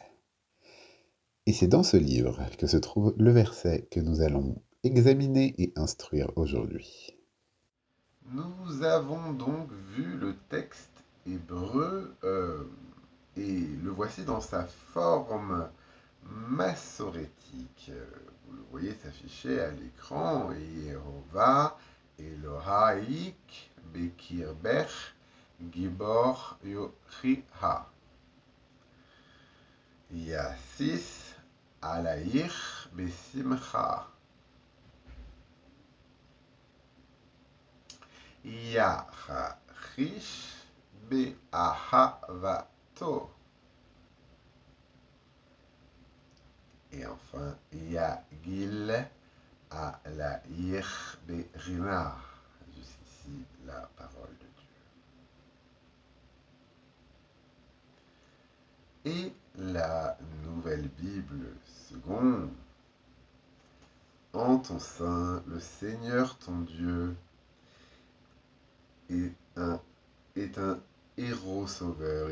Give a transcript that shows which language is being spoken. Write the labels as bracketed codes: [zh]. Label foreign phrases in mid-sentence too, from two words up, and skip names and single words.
[fr] Et c'est dans ce livre que se trouve le verset que nous allons examiner et instruire aujourd'hui. Nous avons donc vu le texte hébreu et le voici dans sa forme massorétique. Vous le voyez s'afficher à l'écran. [he] יהוה אלהיך בקרבך גבור יושיע. ישיש עליך בשמחה. יחריש באהבתו. [fr] Et enfin, [he] יגיל עליך ברנה. [fr] Jusqu'ici, la parole de Dieu. Et la Nouvelle Bible seconde. En ton sein, le Seigneur ton Dieu est un héros sauveur.